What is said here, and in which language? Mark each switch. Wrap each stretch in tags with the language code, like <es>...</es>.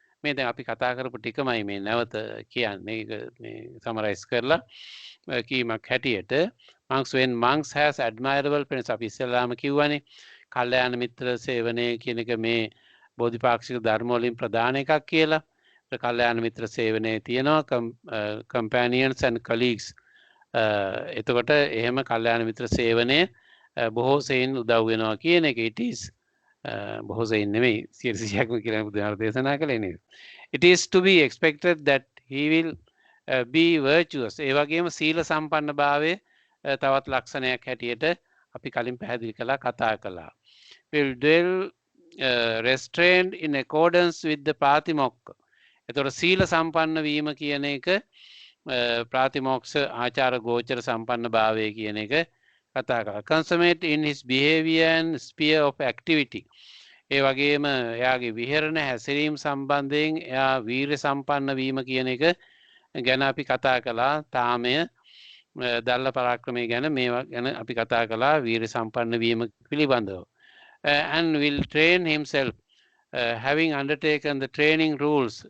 <si>මේ දැන් අපි කතා කරපු ටිකමයි මේ නැවත කියන්නේ මේ සමරයිස් කරලා කීමක් හැටියට</si> <en>monks when monks has admirable friends</en> <si>අපි ඉස්සෙල්ලාම කිව්වනේ කල්යාණ මිත්‍ර සේවනය කියන එක මේ බෝධිපාක්ෂික ධර්ම වලින් ප්‍රධාන එකක් කියලා. කල්යාණ මිත්‍ර සේවනයේ තියෙනවා</si> <en>companions and colleagues.</en> <si>එතකොට එහෙම කල්යාණ මිත්‍ර සේවනය බොහෝ සෙයින් උදව් වෙනවා කියන එක it is බොහෝ සෙයින් නෙමෙයි 100%ක්ම කියලා බුදුහාම දේශනා කළේ නේද.</si> <en>It is to be expected that he will be virtuous.</en> <si>ඒ වගේම සීල සම්පන්න භාවය තවත් ලක්ෂණයක් හැටියට අපි කලින් පැහැදිලි කළා කතා කළා.</si> <en>will dwell restrained in accordance with the පාතිමොක්ඛ.</en> <si>එතකොට සීල සම්පන්න වීම කියන එක ප්‍රාතිමෝක්ෂ ආචාර ගෝචර සම්පන්න භාවය කියන එක කතා කරා.</si> <en>consummate in his behavior and sphere of activity.</en> <si>ඒ වගේම එයාගේ විහරණ හැසිරීම සම්බන්ධයෙන් එයා වීර්ය සම්පන්න වීම කියන එක ගැන අපි කතා කළා. තාමය දල්ල පරාක්‍රමය ගැන මේවා ගැන අපි කතා කළා වීර්ය සම්පන්න වීම පිළිබඳව.</si> <en>And will train himself having undertaken the training rules.</en>